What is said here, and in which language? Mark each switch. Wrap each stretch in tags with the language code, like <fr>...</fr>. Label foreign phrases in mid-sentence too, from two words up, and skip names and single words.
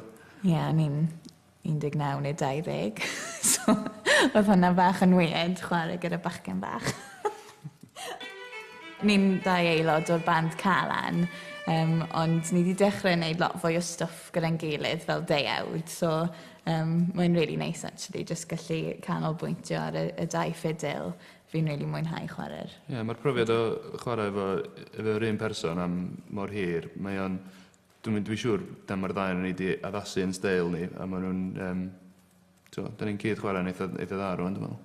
<cy>Ie, o'n i'n 19 neu 20. So, oedd hwnna bach yn weird, chwarae gyda bachgen bach. Ni'n 2 aelod o'r band Calan, ond ni wedi dechrau gwneud lot fwy o stwff gyda'n gilydd fel deuawd. So, mae'n</cy> <en>really nice actually,</en> <cy>just gallu canolbwyntio ar y 2 ffidil. Fi'n really mwynhau chwarae'r. Ie, mae'r profiad o chwarae efo'r un person am mor hir. Dwi'n siŵr dyma'r ddau ni wedi addasu yn steil ni, a maen nhw'n... da ni'n cyd chwarae'n eitha dda rwan, dwi'n meddwl.</cy>